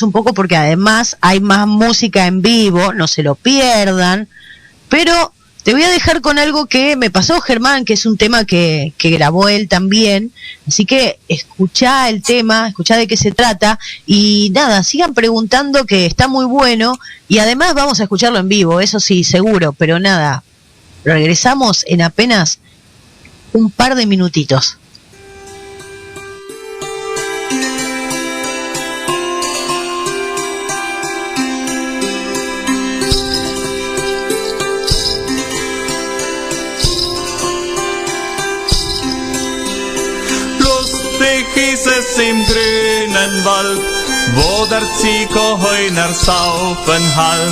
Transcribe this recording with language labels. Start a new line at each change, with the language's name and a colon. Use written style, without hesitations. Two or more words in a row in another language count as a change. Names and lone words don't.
Spanish: un poco porque además hay más música en vivo, no se lo pierdan, pero te voy a dejar con algo que me pasó Germán, que es un tema que grabó él también, así que escuchá el tema, escuchá de qué se trata, y nada, sigan preguntando, que está muy bueno, y además vamos a escucharlo en vivo, eso sí, seguro, pero nada, regresamos en apenas un par de minutitos.
German: Lustig ist es im grünen Wald, wo der Ziegenheuner saufen halb.